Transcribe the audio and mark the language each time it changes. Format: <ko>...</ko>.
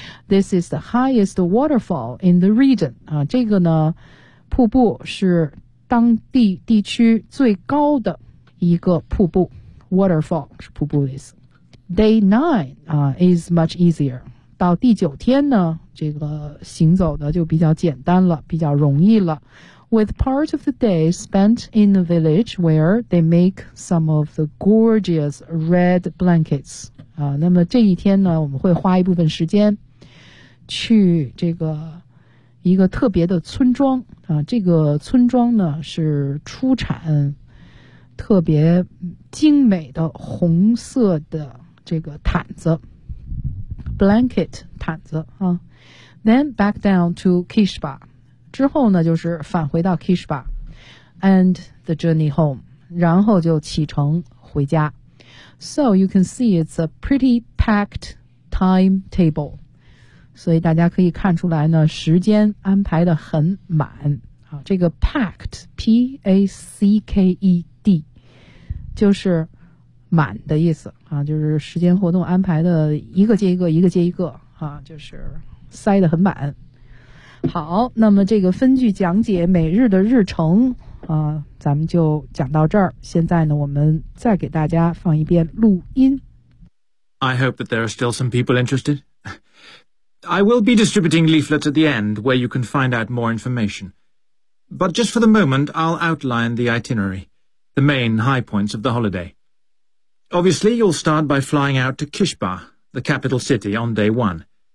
<en>This is the highest waterfall in the region</en> <zh>啊，这个呢，瀑布是当地地区最高的一个瀑布 ，waterfall 是瀑布的意思。</zh> <en>Day nine, is much easier.</en> <zh>到第九天呢，这个行走的就比较简单了，比较容易了。</zh> <en>With part of the day spent in the village where they make some of the gorgeous red blankets.</en> <zh>那么这一天呢，我们会花一部分时间去这个一个特别的村庄。这个村庄呢是出产特别精美的红色的这个毯子 blanket 毯子啊。</zh> <en>Then back down to Kishbar</en> <zh>之后呢就是返回到</zh> <en>Kishbar and the journey home</en> <zh>然后就启程回家。</zh> <en>So you can see it's a pretty packed timetable</en> <zh>所以大家可以看出来呢时间安排的很满啊。这个 packed P-A-C-K-E-D 就是满的意思啊，就是时间活动安排的一个接一个，一个接一个啊，就是塞得很满。好，那么这个分句讲解每日的日程啊，咱们就讲到这儿。现在呢，我们再给大家放一遍录音。</zh> <en>I hope that there are still some people interested. I will be distributing leaflets at the end where you can find out more information. But just for the moment, I'll outline the itinerary, the main high points of the holiday. Obviously, you'll start by flying out to Kishbar, the capital city, on day one.</en>